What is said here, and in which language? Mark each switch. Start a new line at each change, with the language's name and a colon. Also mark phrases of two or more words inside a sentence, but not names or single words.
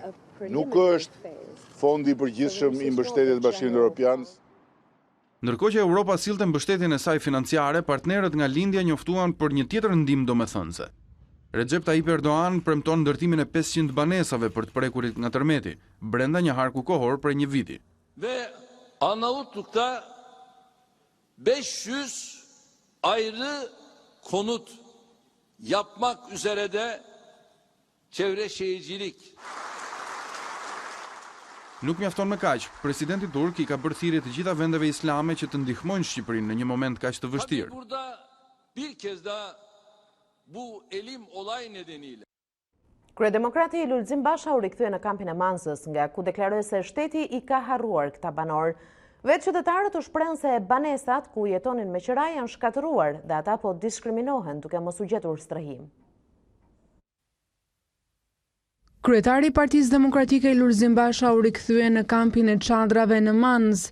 Albanian: Nuk është fondi i përgjithshëm i mbështetjes Bashkimit Evropian. Ndërkohë që Europa sillte mbështetjen e saj financiare, partnerët nga lindja njoftuan për një tjetër ndihmë domethënëse. Recep Tayyip Erdogan premton ndërtimin e 500 banesave për të prekurit nga tërmeti, brenda një harku kohor prej një viti.
Turkish: Ve Arnavutluk'ta 500 ayrı konut yapmak üzere de çevre şehircilik.
Albanian: Nuk mjafton me kaq, presidenti turk I ka bërë thirrje të gjitha vendeve islame që të ndihmojnë Shqipërinë në një moment kaq të vështirë.
Turkish: Burada bir kez daha bu elim olay nedeniyle
Albanian: Kryedemokrati Lulzim Basha u rikthye në kampin e Manzës, nga ku deklaroi se shteti I ka harruar këta banor. Vetë qytetarët u shprehën se banesat ku jetonin me qira janë shkatëruar dhe ata po diskriminohen duke mos u gjetur strehim. Kryetari I Partisë Demokratike Lulzim Basha u rikthye në kampin e çadrave në Manzë.